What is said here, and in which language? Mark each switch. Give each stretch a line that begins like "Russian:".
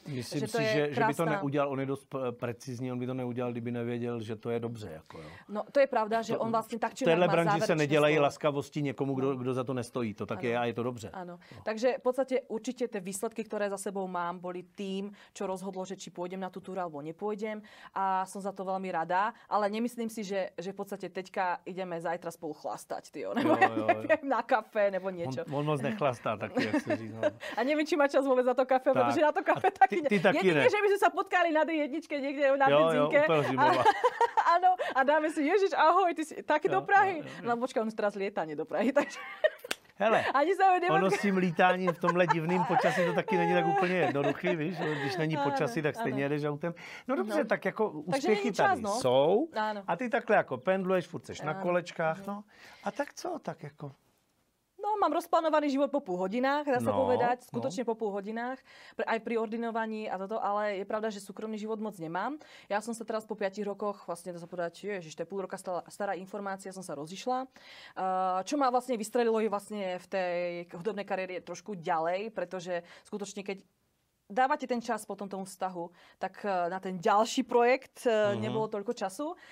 Czech: Myslím si, že by to neudělal, on je dost precizní, on by to neudělal, kdyby nevěděl, že to je dobře. Jako, jo. No to je pravda, že on vlastně tak či v téhle branži se nedělají laskavosti někomu, kdo za to nestojí. To tak je a je to dobře.
Slovak: Áno. Takže v podstate určite tie výsledky, ktoré za sebou mám, boli tým, čo rozhodlo, že či pôjdem na tú túru alebo nepôjdem a som za to veľmi rada, ale nemyslím si, že v podstate teďka ideme zajtra spolu chlastať, nebo neviem, na kafe, nebo niečo.
Czech: On moc nechlastá taky, jak se říká.
Slovak: A neviem, či má čas vôbec na to kafe, pretože na to kafe taky
Czech: ty taky
Slovak: jedine, že by sme sa potkali na D1 niekde na benzínke. Áno, a dáme si, Ježiš, ahoj, ty si taky do Prahy. No počkaj, on teraz lieta, nie do Prahy, takže...
Czech: Hele, ono s tím lítáním v tomhle divným počasí to taky není tak úplně jednoduchý, víš? Když není počasí, tak stejně jedeš autem. No dobře, tak jako úspěchy tady jsou a ty takhle jako pendluješ, furt seš na kolečkách, no. A tak co, tak jako...
Slovak: No, mám rozplánovaný život po 0,5 hodinách, dá sa povedať, skutočne po 0,5 hodinách, aj pri ordinovaní a toto, ale je pravda, že súkromný život moc nemám. Ja som sa teraz po 5 rokoch, vlastne dá sa povedať, ježiš, to je 0,5 roka stará informácia, som sa rozišla. Čo ma vlastne vystrelilo je vlastne v tej hudobnej kariére trošku ďalej, pretože skutočne keď dávate ten čas potom tomu vztahu, tak na ten ďalší projekt nebolo toľko času.